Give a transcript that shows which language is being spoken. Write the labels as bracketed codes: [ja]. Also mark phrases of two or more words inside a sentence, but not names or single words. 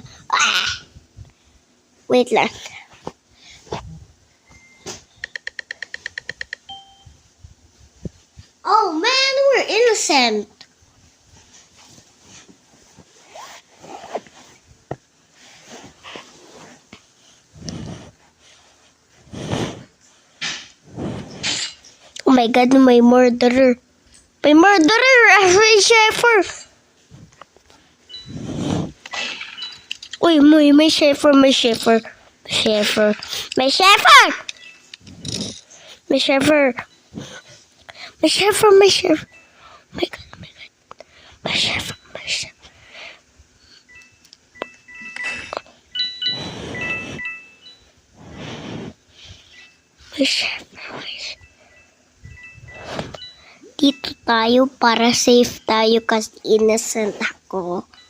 [en] Ah! Wait lang. Oh man, we're innocent. Oh my god, may murderer. [tl] May murderer! May Sheffer! Uy, may Sheffer, may Sheffer. May Sheffer. May Sheffer! May Sheffer. May Sheffer, may Sheffer. [en] Oh my god, oh my god. [tl] May Sheffer, may Sheffer. May Sheffer, may Sheffer. Dito tayo para safe tayo kasi innocent ako.